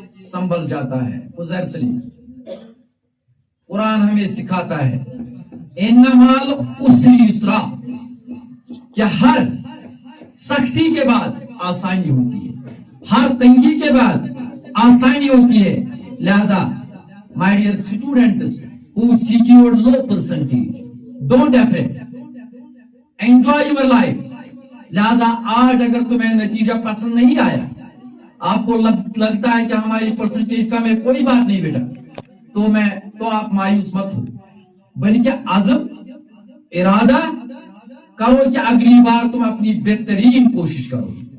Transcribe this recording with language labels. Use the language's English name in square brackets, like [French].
[Urdu] سنبھل جاتا ہے. عزیر سلیم قرآن ہمیں سکھاتا ہے [Arabic] انما العسر یسرا, [Urdu] کہ ہر سختی کے بعد آسانی ہوتی ہے, ہر تنگی کے بعد آسانی ہوتی ہے. [English] لہذا my dear students who secured low percentage, don't afraid, enjoy your life. [Urdu] لہذا آج اگر تمہیں نتیجہ پسند نہیں آیا, آپ کو لگتا ہے کہ ہماری پرسنٹیج کم ہے, کوئی بات نہیں بیٹا, تو آپ مایوس مت ہو, بلکہ عزم ارادہ کرو کہ اگلی بار تم اپنی بہترین کوشش کرو.